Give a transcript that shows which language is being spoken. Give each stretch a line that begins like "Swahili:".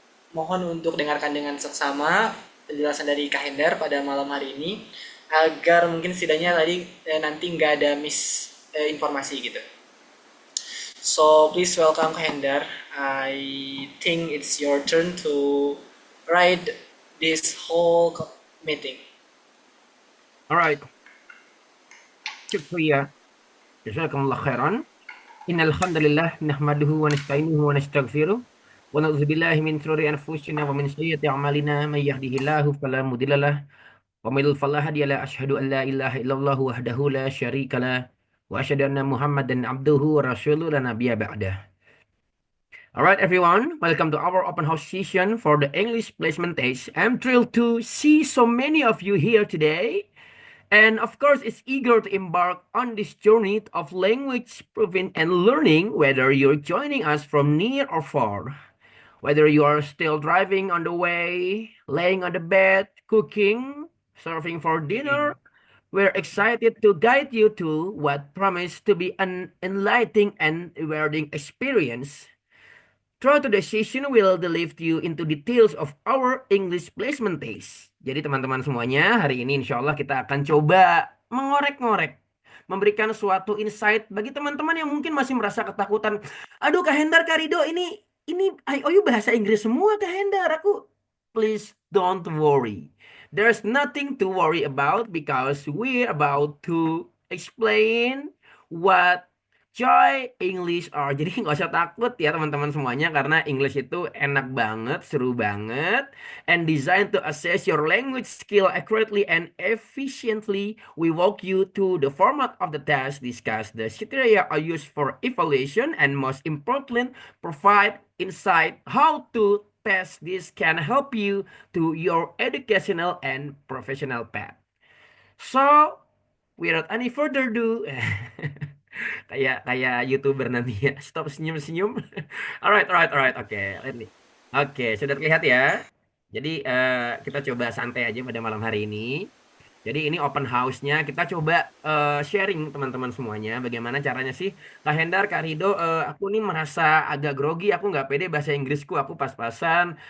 Indonesian: Mohon untuk dengarkan dengan seksama penjelasan dari Kak Hendar pada malam hari ini agar mungkin setidaknya tadi nanti nggak ada informasi gitu.
English: So please welcome Kak Hendar. I think it's your turn to ride this whole meeting. All right.
Arabic: شكرا. جزاكم الله خيرا. إن الحمد لله نحمده ونستعينه ونستغفره ونعوذ بالله من شرور أنفسنا ومن سيئات أعمالنا من يهده الله فلا مضل له ومن يضلل فلا هادي له أشهد أن لا إله إلا الله وحده لا شريك له وأشهد أن محمدا عبده ورسوله لا نبي بعده.
English: All right, everyone, welcome to our open house session for the English placement test. I'm thrilled to see so many of you here today. And of course, it's eager to embark on this journey of language proving and learning, whether you're joining us from near or far. Whether you are still driving on the way, laying on the bed, cooking, serving for dinner, we're excited to guide you to what promise to be an enlightening and rewarding experience. Throughout today's session, we'll delve you into details of our English placement test.
Indonesian: Jadi teman-teman semuanya, hari ini insya Allah kita akan coba mengorek-ngorek, memberikan suatu insight bagi teman-teman yang mungkin masih merasa ketakutan. Aduh, Kak Hendar, Kak Rido, ini IOU bahasa Inggris semua, Kak Hendar.
English: Please don't worry. There's nothing to worry about because we're about to explain what Joy English are.
Indonesian: Jadi nggak usah takut ya teman-teman semuanya karena English itu enak banget, seru banget,
English: and designed to assess your language skill accurately and efficiently. We walk you through the format of the test, discuss the criteria are used for evaluation, and most importantly, provide insight how to test this can help you to your educational and professional path. So, without any further ado,
Indonesian: kayak kayak YouTuber nanti ya. Stop senyum-senyum.
English: Alright, alright, alright. Oke, let me.
Indonesian: Oke, sudah terlihat ya. Jadi kita coba santai aja pada malam hari ini. Jadi ini open house-nya kita coba sharing teman-teman semuanya. Bagaimana caranya sih? Kak Hendar, Kak Rido, aku nih merasa agak grogi. Aku nggak pede bahasa Inggrisku. Aku pas-pasan.